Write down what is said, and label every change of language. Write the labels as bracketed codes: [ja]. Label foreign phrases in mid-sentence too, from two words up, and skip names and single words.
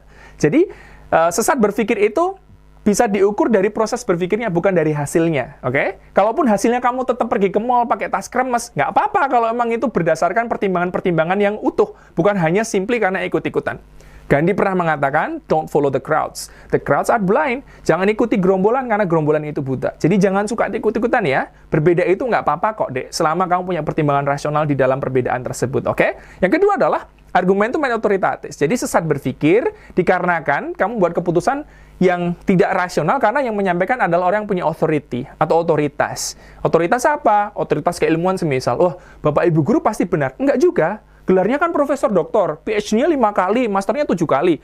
[id] Jadi, sesat berpikir itu bisa diukur dari proses berpikirnya, bukan dari hasilnya. Oke? Kalaupun hasilnya kamu tetap pergi ke mall pakai tas kremes, nggak apa-apa kalau emang itu berdasarkan pertimbangan-pertimbangan yang utuh, bukan hanya simply karena ikut-ikutan. Gandhi pernah mengatakan, [en] don't follow the crowds. The crowds are blind. [id] Jangan ikuti gerombolan karena gerombolan itu buta. Jadi jangan suka ikut-ikutan ya. Berbeda itu nggak apa-apa kok, Dek. Selama kamu punya pertimbangan rasional di dalam perbedaan tersebut, oke? Yang kedua adalah [la] argumentum ad autoritatis. [id] Jadi sesat berpikir dikarenakan kamu buat keputusan yang tidak rasional karena yang menyampaikan adalah orang yang punya authority atau otoritas. Otoritas apa? Otoritas keilmuan semisal, oh, Bapak Ibu guru pasti benar. Enggak juga. Gelarnya kan profesor doktor, PhD-nya 5 kali, masternya 7 kali.